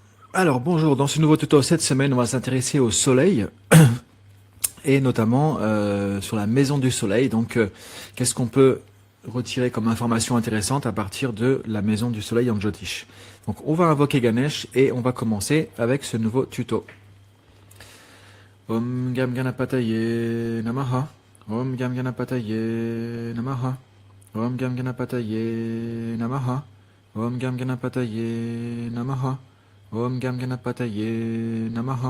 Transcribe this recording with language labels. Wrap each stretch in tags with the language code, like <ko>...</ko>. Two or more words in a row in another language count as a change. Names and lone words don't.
<fr>Alors bonjour, dans ce nouveau tuto cette semaine, on va s'intéresser au soleil et notamment sur la maison du soleil. Donc qu'est-ce qu'on peut retirer comme information intéressante à partir de la maison du soleil en Jyotish. Donc on va invoquer Ganesh et on va commencer avec ce nouveau tuto.</fr> <sa>ॐ गं गणपतये नमः. ॐ गं गणपतये नमः। ॐ गं गणपतये नमः. ॐ गं गणपतये नमः। ॐ गं गणपतये नमः.</sa>